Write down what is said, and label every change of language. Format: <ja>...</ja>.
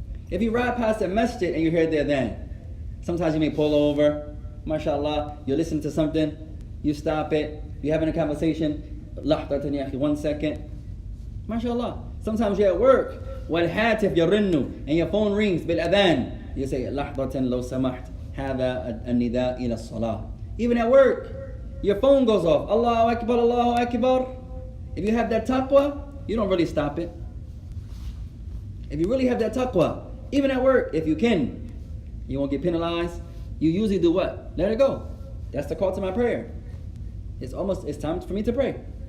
<en>If you ride past a masjid and you hear the adhan, sometimes you may pull over. MashaAllah, you listen to something, you stop it, you're having a conversation. 1 second. MashaAllah. Sometimes you're at work.</en> <ar>والهاتف يرن</ar> <en>and your phone rings</en> <ar>بالأذان.</ar> <en>You say</en> <ar>لحظة لو سمحت هذا النداء إلى الصلاة.</ar> <en>Even at work, your phone goes off. Allahu Akbar, Allahu Akbar. If you have that taqwa, you don't really stop it. If you really have that taqwa, even at work, if you can, you won't get penalized. You usually do what? Let it go. That's the call to my prayer. It's time for me to pray.</en>